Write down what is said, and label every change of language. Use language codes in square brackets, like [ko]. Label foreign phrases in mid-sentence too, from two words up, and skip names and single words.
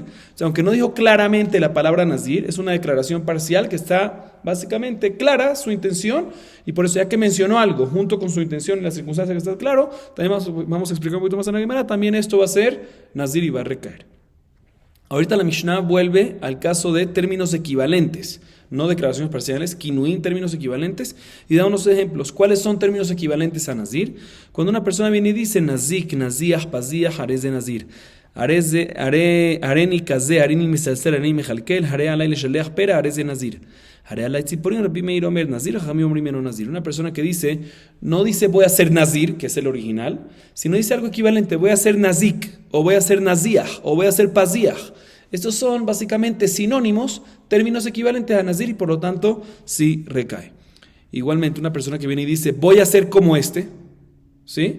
[es] O sea, aunque no dijo claramente la palabra nazir, es una declaración parcial que está básicamente clara su intención, y por eso ya que mencionó algo junto con su intención y la circunstancia que está claro, también vamos a explicar un poquito más en la Gemara, también esto va a ser nazir y va a recaer. Ahorita la Mishnah vuelve al caso de términos equivalentes, no declaraciones parciales, kinuín, términos equivalentes, y da unos ejemplos. ¿Cuáles son términos equivalentes a nazir? Cuando una persona viene y dice [he] נזיק, נזיח, פזיח, הרי זה נזיר, הריני כזה, הריני מסלסל, הריני מכלכל, הרי עלי לשלח פרע, הרי זה נזיר, הרי עלי צפורים, רבי מאיר אומר נזיר, חכמים אומרים אינו נזיר. [es] Una persona que dice, no dice voy a ser nazir, que es el original, sino dice algo equivalente, voy a ser nazik, o voy a ser naziah, o voy a ser paziah. Estos son básicamente sinónimos, términos equivalentes a nazir y por lo tanto sí recae. Igualmente una persona que viene y dice voy a ser como este, ¿sí?